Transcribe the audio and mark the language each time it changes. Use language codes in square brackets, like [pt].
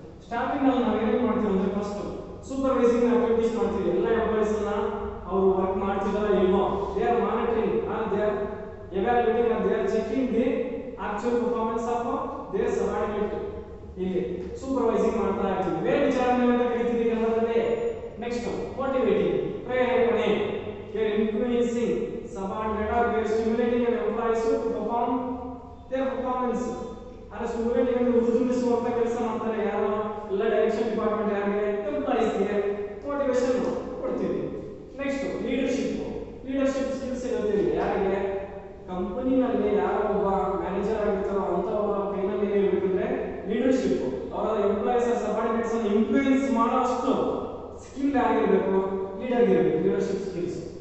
[kn] Starting ಅಲ್ಲಿ ನಾವು ಏನು ಮಾಡ್ತೀವಿ ಅಂದ್ರೆ ಫಸ್ಟ್ ಸೂಪರ್ವೈಸಿಂಗ್ ಆಕ್ಟಿವಿಟೀಸ್ ಮಾಡ್ತೀವಿ. ಎಲ್ಲ ಎಂಪ್ಲಾಯೀಸ್ ಅನ್ನ ಅವರು ವರ್ಕ್ ಮಾಡ್ತಿದಾರ ಇಲ್ವೋ, [en] They are monitoring or they are evaluating and they are checking the actual performance of their subordinate. [kn] ಇಲ್ಲಿ ಸೂಪರ್ವೈಸಿಂಗ್ ಮಾಡ್ತಾ ಇರ್ತೀವಿ. ಮೇಲ್ವಿಚಾರಣೆ ಅಂತ ಕರೀತೀವಿ ಕನ್ನಡದಲ್ಲಿ. [en] Next motivating, ಪ್ರೇರಣೆ, we are influencing subordinate or we are stimulating an employees to perform their performance. [kn] ಅರೆ stimulating ಅಂದ್ರೆ ಉತ್ತೇಜಿಸುವಂತ ಕೆಲಸ ಮಾಡ್ತಾರೆ ಯಾರು? ಎಲ್ಲ ಡೈರೆಕ್ಷನ್ ಡಿಪಾರ್ಟ್ಮೆಂಟ್ ಯಾರಿಗೆ? ಎಂಪ್ಲಾಯೀಸ್ ಗೆ ಮೋಟಿವೇಶನ್ ಕೊಡ್ತೀವಿ. ನೆಕ್ಸ್ಟ್ ಲೀಡರ್ಶಿಪ್ ಸ್ಕಿಲ್ಸ್ ಇರುತ್ತೆ ಯಾರಿಗೆ? ಕಂಪನಿನಲ್ಲಿ ಯಾರೋ ಒಬ್ಬ ಮ್ಯಾನೇಜರ್ ಆಗಿರ್ತಾರೋ ಅಂತವರ ಕೈನಲ್ಲಿ ಏನಿರಬೇಕಂದ್ರೆ ಲೀಡರ್ಶಿಪ್, ಅವರ ಎಂಪ್ಲಾಯೀಸ್ ಸಬಾರ್ಡಿನೇಟ್ಸ್ ಅನ್ನು ಇನ್ಫ್ಲೂಯೆನ್ಸ್ ಮಾಡೋಷ್ಟು ಸ್ಕಿಲ್ ಆಗಿರಬೇಕು, ಲೀಡರ್ಶಿಪ್ ಸ್ಕಿಲ್ಸ್.